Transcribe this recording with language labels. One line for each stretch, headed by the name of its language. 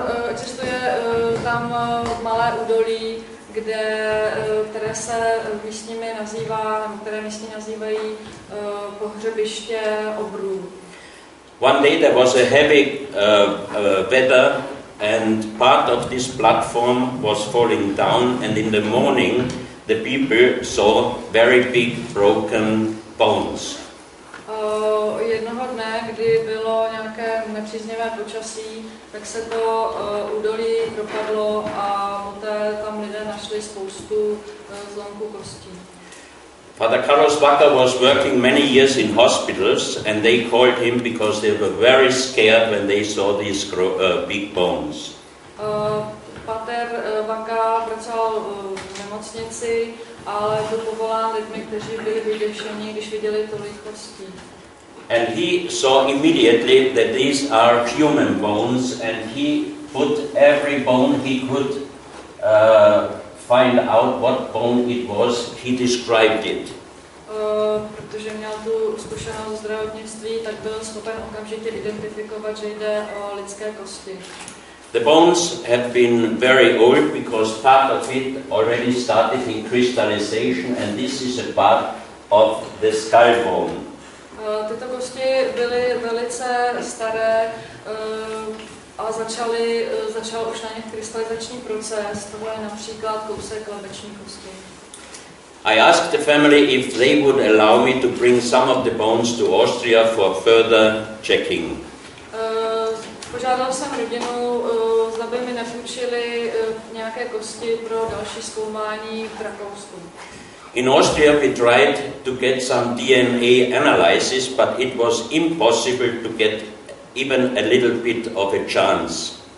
Czech: Existuje tam malé údolí, které se místními nazývají pohřebiště obrů.
English: One day there was a heavy weather, and part of this platform was falling down, and in the morning the people saw very big broken bones.
Czech: Jednoho dne, kdy bylo nějaké nepříznivé počasí, tak se to údolí propadlo a poté tam lidé našli spoustu zlomků kostí.
English: Father Carlos Vaca was working many years in hospitals, and they called him because they were very scared when they saw these big bones.
Czech: Pater Vaca pracoval v nemocnici, ale byl povolán lidmi, kteří byli vyděšení, když viděli tolik kostí.
English: And he saw immediately that these are human bones, and he put every bone he could find out what bone it was. He described it.
Czech: Protože měl tu zkušenost zdravotnictví, tak byl schopen okamžitě identifikovat, že jde o lidské kosti.
English: The bones have been very old because part of it already started in crystallization, and this is a part of the skull bone.
Czech: Tyto kosti byly velice staré a začal už na nich krystalizační proces. Tohle je například kousek lebeční kosti.
English: I asked the family if they would allow me to bring some of the bones to Austria for further checking.
Czech: Požádal jsem rodinu, zda by mi nepůjčili nějaké kosti pro další zkoumání v Rakousku.
English: In Austria we tried to get some DNA analysis, but it was impossible to get even a little bit of a chance.